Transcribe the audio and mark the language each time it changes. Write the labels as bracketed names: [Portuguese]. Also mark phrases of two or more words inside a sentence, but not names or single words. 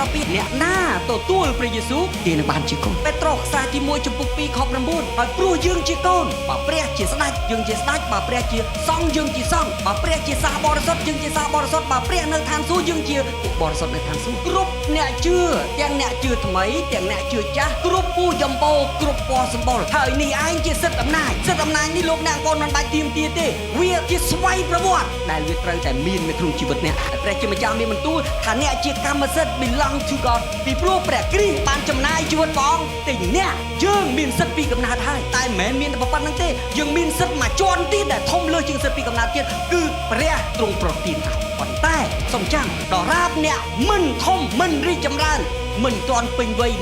[Khmer] 12 អ្នកណាទទួលព្រះយេស៊ូវគេនឹងបានជាកូនពេត្រុសខ្សែទី1ចំពុក2ខ9ហើយព្រោះយើងជាកូនបើព្រះជាស្ដេចយើងជាស្ដេចបើព្រះជាសង្ឃយើងជាសង្ឃបើព្រះជាសាសបរិសុទ្ធយើងជាសាសបរិសុទ្ធបើព្រះនៅឋានសួគ៌យើងជាពួកបរិសុទ្ធនៅឋានសួគ៌គ្រប់អ្នកជឿទាំងអ្នកជឿថ្មីទាំងអ្នកជឿចាស់គ្រប់ពូចំពោគ្រប់ពណ៌សម្បុរហើយនេះឯងជាសិទ្ធិអំណាចនេះលោកអ្នកកូនមិនបាច់ទៀមទាទេវាជាស្វ័យប្រវត្តិដែលវាត្រូវតែមាននៅក្នុងជីវិត អ្នកព្រះជាម្ចាស់មានបន្ទូលថាអ្នកជាកម្មសិទ្ធិ [English] belong to God [Khmer] ពីព្រោះព្រះគ្រីស្ទបានចំណាយជីវិតព្រះអង្គទិញអ្នកយើងមានសិទ្ធិពីកំណើតហើយតែមិនមែនមានតែប៉ុណ្្នឹងទេយើងមានសិទ្ធិមួយជា ន់ទៀតដែលធំលើជាងសិទ្ធិពីកំណើតទៀតគឺព្រះទ្រង់ប្រទានឲ្យប៉ុន្តែសំចាំដរាបអ្នកមិនធំមិនរីកចម្រើនមិនទាន់ពេញវ័យ